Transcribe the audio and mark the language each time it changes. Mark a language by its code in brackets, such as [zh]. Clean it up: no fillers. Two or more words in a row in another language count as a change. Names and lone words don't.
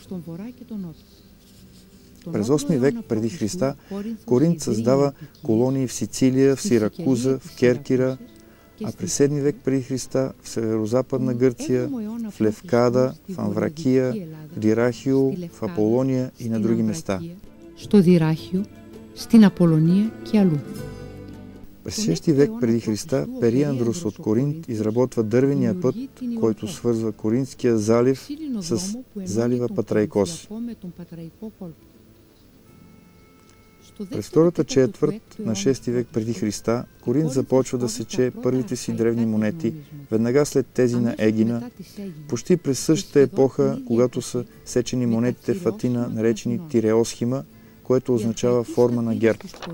[bg] През 8 век преди Христа Коринт създава колонии в Сицилия, в Сиракуза, в Керкира, а през 7 век преди Христа в северо-западна Гърция, в Левкада, в Амвракия, в Дирахио, в Аполония и на други места. [el] Στην Απολωνία και αλλού. [bg] През 6 век преди Христа Периандрос от Коринт изработва дървения път, който свързва Коринтския залив с залива Патрайкос. През втората четвърт на 6 век преди Христа Коринт започва да сече първите си древни монети, веднага след тези на Егина, почти през същата епоха, когато са сечени монетите в Атина, наречени Тиреосхима, което означава форма на герб.